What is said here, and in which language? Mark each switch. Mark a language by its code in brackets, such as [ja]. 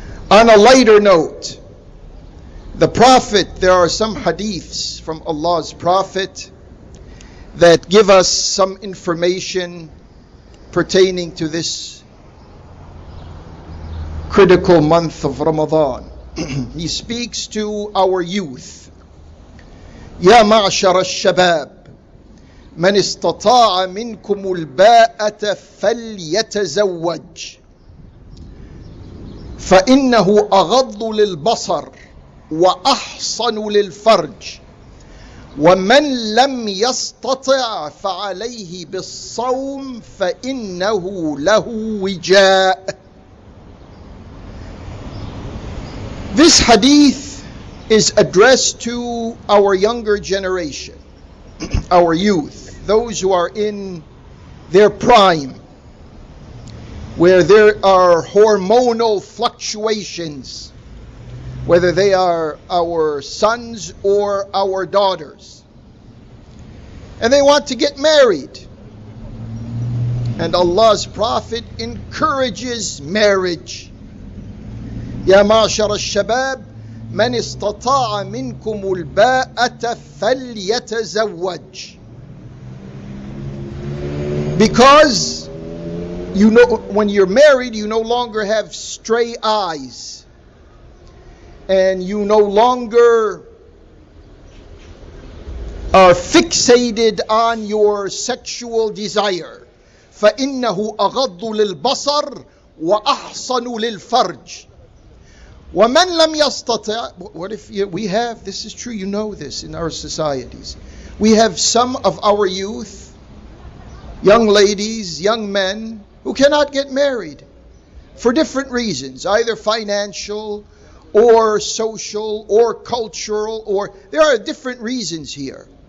[en] On a lighter note, the Prophet, there are some hadiths from Allah's Prophet that give us some information pertaining to this critical month of Ramadan. He speaks to our youth. [ar] يا معشر الشباب من استطاع منكم الباءة فليتزوج فإنه أغض للبصر وأحصن للفرج ومن لم يستطع فعليه بالصوم فإنه له وجاء. [en] This hadith is addressed to our younger generation, our youth, those who are in their prime, where there are hormonal fluctuations, whether they are our sons or our daughters, and they want to get married. And Allah's Prophet encourages marriage. [ar] يا معشر الشباب من استطاع منكم الباءة فليتزوج. [en] Because you know, when you're married, you no longer have stray eyes, and you no longer are fixated on your sexual desire. [ar] فإنه أغض للبصر وأحصن للفرج. وَمَنْ لَمْ يَسْتَطِعْ. [en] What if we have, this is true, you know this in our societies. We have some of our youth, young ladies, young men, who cannot get married for different reasons, either financial or social or cultural, or there are different reasons here.